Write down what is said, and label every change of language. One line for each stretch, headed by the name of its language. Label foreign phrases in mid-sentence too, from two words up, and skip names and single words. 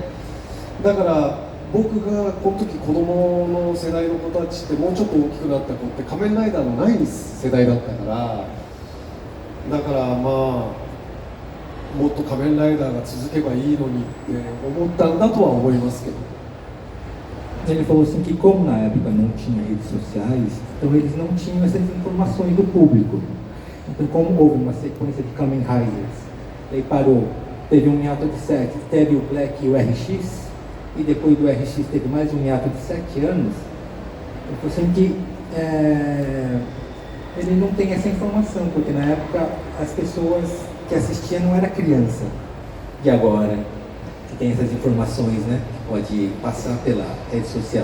Japanese: だから僕がこの時子供の世代の子たちってもうちょっと大きくなった子って仮面ライダーのない世代だったから、だからまあもっと仮面ライダーが続けばいいのにって思ったんだとは思いますけど。
Portuguese: Ele falou assim que como na época não tinha redes sociais, então eles não tinham essas informações do público. Então como houve uma sequência de Kamen Riders, daí parou, teve um hiato de 7, teve o Black e o RX, e depois do RX teve mais um hiato de 7 anos, ele falou assim que ele não tem essa informação, porque na época as pessoas que assistiam não era criança de agora, que tem essas informações, né, que pode passar pela rede social.